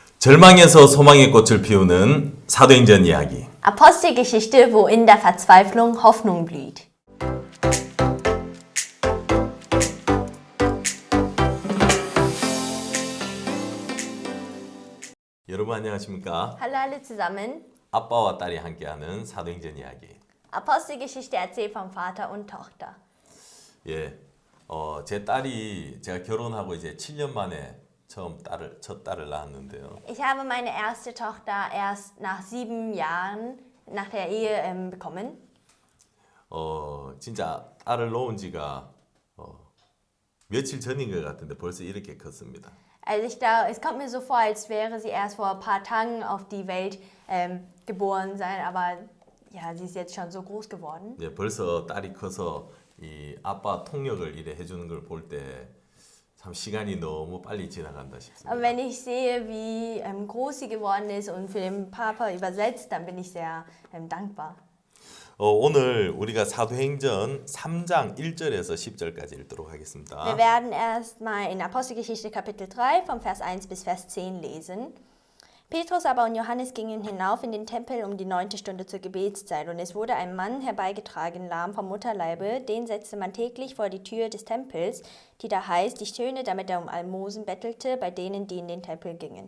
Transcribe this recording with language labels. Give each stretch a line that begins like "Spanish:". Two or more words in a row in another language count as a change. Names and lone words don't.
Korean: 절망에서 소망의 꽃을 피우는 사도행전 이야기.
German: Apostelgeschichte, wo in der Verzweiflung Hoffnung blüht.
Korean: 여러분 안녕하십니까?
German: Hallo alle zusammen.
Korean: 아빠와 딸이 함께하는 사도행전 이야기.
German: Apostelgeschichte erzählt vom Vater und Tochter.
Korean: 예, 제 딸이 제가 결혼하고 이제 7년 만에 첫 딸을 낳았는데요.
German: Ich habe meine erste Tochter erst nach 7 Jahren nach der Ehe bekommen.
Korean: 진짜 딸을 놓은 지가 며칠 전인 것 같은데 벌써 이렇게 컸습니다.
German: Es kommt mir so vor, als wäre sie erst vor ein paar Tagen auf die Welt geboren sein, aber ja, sie ist jetzt schon so groß geworden.
Korean: 예, 벌써 딸이 커서 이 아빠 통역을 이래 해주는 걸 볼 때 참 시간이 너무 빨리 지나간다 싶습니다.
German: Aber wenn ich sehe, wie groß sie geworden ist und für den Papa übersetzt, dann bin ich sehr dankbar.
Korean: 오늘 우리가 사도행전 3장 1절에서 10절까지 읽도록 하겠습니다.
German: Wir werden erstmal in Apostelgeschichte Kapitel 3 vom Vers 1 bis Vers 10 lesen. Petrus aber und Johannes gingen hinauf in den Tempel um die 9. Stunde zur Gebetszeit, und es wurde ein Mann herbeigetragen, lahm vom Mutterleibe, den setzte man täglich vor die Tür des Tempels, die da heißt, die Schöne, damit er um Almosen bettelte, bei denen, die in den Tempel gingen.